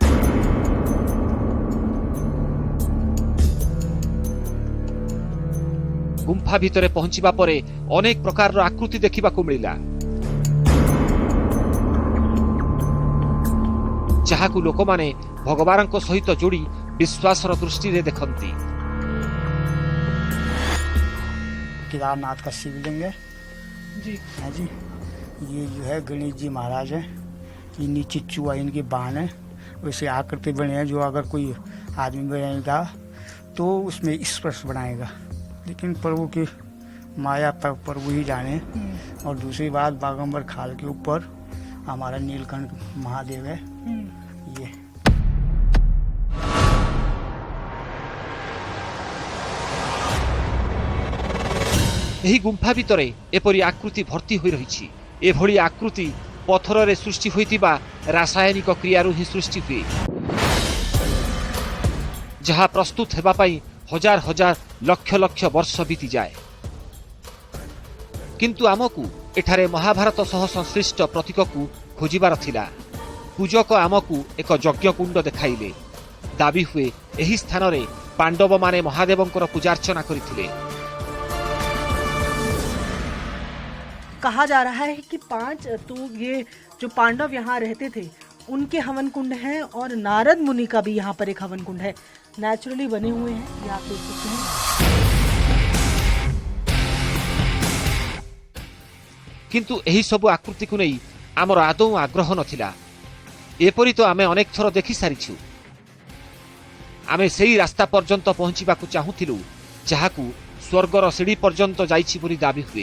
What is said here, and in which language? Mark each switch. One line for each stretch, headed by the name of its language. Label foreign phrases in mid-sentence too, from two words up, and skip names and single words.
Odia: ଗୁମ୍ଫା ଭିତରେ ପହଞ୍ଚିବା ପରେ ଅନେକ ପ୍ରକାରର ଆକୃତି ଦେଖିବାକୁ ମିଳିଲା, ଯାହାକୁ ଲୋକମାନେ ଭଗବାନଙ୍କ ସହିତ ଯୋଡ଼ି ବିଶ୍ୱାସର ଦୃଷ୍ଟିରେ ଦେଖନ୍ତି।
Hindi: केदारनाथ का शिवलिंग है जी हाँ जी। ये जो है गणेश जी महाराज है, ये नीचे चुआ इनके बाण है, वैसे आकृति बने हैं जो अगर कोई आदमी बनाएगा तो उसमें स्पर्श बनाएगा, लेकिन प्रभु की माया तक प्रभु ही जाने। और दूसरी बात बागंबर खाल के ऊपर हमारा नीलकंठ महादेव है। ये
Odia: ଏହି ଗୁମ୍ଫା ଭିତରେ ଏପରି ଆକୃତି ଭର୍ତ୍ତି ହୋଇ ରହିଛି। ଏଭଳି ଆକୃତି ପଥରରେ ସୃଷ୍ଟି ହୋଇଥିବା ରାସାୟନିକ କ୍ରିୟାରୁ ହିଁ ସୃଷ୍ଟି ହୁଏ, ଯାହା ପ୍ରସ୍ତୁତ ହେବା ପାଇଁ ହଜାର ହଜାର ଲକ୍ଷ ଲକ୍ଷ ବର୍ଷ ବିତିଯାଏ। କିନ୍ତୁ ଆମକୁ ଏଠାରେ ମହାଭାରତ ସହ ସଂଶ୍ଳିଷ୍ଟ ପ୍ରତୀକକୁ ଖୋଜିବାର ଥିଲା। ପୂଜକ ଆମକୁ ଏକ ଯଜ୍ଞକୁଣ୍ଡ ଦେଖାଇଲେ। ଦାବି ହୁଏ ଏହି ସ୍ଥାନରେ ପାଣ୍ଡବମାନେ ମହାଦେବଙ୍କର ପୂଜାର୍ଚ୍ଚନା କରିଥିଲେ।
Hindi: कहा जा रहा है कि 5 तो ये जो पांडव यहाँ रहते थे उनके हवन कुंड हैं और नारद मुनि का भी यहाँ पर एक हवन कुंड है, नेचुरली बने हुए हैं, ये आप देख सकते हैं।
Odia: କିନ୍ତୁ ଏହି ସବୁ ଆକୃତିକୁ ନେଇ ଆମର ଆଦୌ ଆଗ୍ରହ ନଥିଲା। ଏପରି ତ ଆମେ ଅନେକ ଥର ଦେଖି ସାରିଛୁ। ଆମେ ସେହି ରାସ୍ତା ପର୍ଯ୍ୟନ୍ତ ପହଞ୍ଚିବାକୁ ଚାହୁଁଥିଲୁ, ଯାହାକୁ ସ୍ୱର୍ଗର ସିଡ଼ି ପର୍ଯ୍ୟନ୍ତ ଯାଇଛି ବୋଲି ଦାବି ହୁଏ।